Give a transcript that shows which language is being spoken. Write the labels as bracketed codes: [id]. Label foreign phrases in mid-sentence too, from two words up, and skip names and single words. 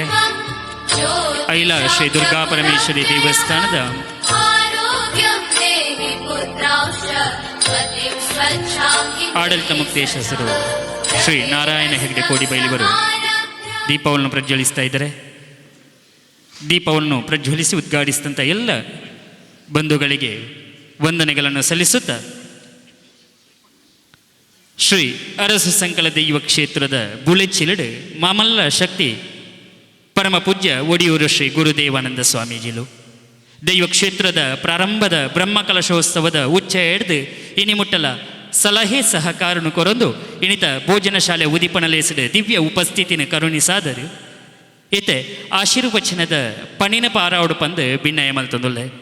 [kn] ಐಲ ಶ್ರೀ ದುರ್ಗಾ ಪರಮೇಶ್ವರಿ ದೇವಸ್ಥಾನದ ಆಡಳಿತ ಮುಕ್ತೇಶ್ವರರು ಶ್ರೀ ನಾರಾಯಣ ಹೆಗ್ಡೆ ಕೋಡಿಬೈಲಿವರು ದೀಪವನ್ನು ಪ್ರಜ್ವಲಿಸ್ತಾ ಇದ್ದಾರೆ. ದೀಪವನ್ನು ಪ್ರಜ್ವಲಿಸಿ ಉದ್ಘಾಟಿಸಿದಂಥ ಎಲ್ಲ ಬಂಧುಗಳಿಗೆ ವಂದನೆಗಳನ್ನು ಸಲ್ಲಿಸುತ್ತಾ, ಶ್ರೀ ಅರಸು ಸಂಕಲ ದೈವ [tcy] ಕ್ಷೇತ್ರದ ಬುಳೆಚಿಲಡ್ ಮಾಮಲ್ಲ ಶಕ್ತಿ ಪರಮ ಪೂಜ್ಯ ಒಡಿಯೂರು ಶ್ರೀ ಗುರುದೇವಾನಂದ ಸ್ವಾಮೀಜಿಲು ದೈವ ಕ್ಷೇತ್ರದ ಪ್ರಾರಂಭದ ಬ್ರಹ್ಮಕಲಶೋತ್ಸವದ ಉಚ್ಚ ಎಡ್ದು ಇನಿಮುಟ್ಟಲ ಸಲಹೆ ಸಹಕಾರನು ಕೊರೊಂದು ಇಣಿತ ಭೋಜನ ಶಾಲೆ ಉದಿಪಣಲೇಸಿದ ದಿವ್ಯ ಉಪಸ್ಥಿತಿನ ಕರುಣಿಸಾದರು ಇತ್ತೆ ಆಶೀರ್ವಚನದ ಪಣಿನ ಪಾರಾವಡು ಪಂದು ಭಿನ್ನಯ ಮಲ್ತೊಂದುಲ್ಲೆ.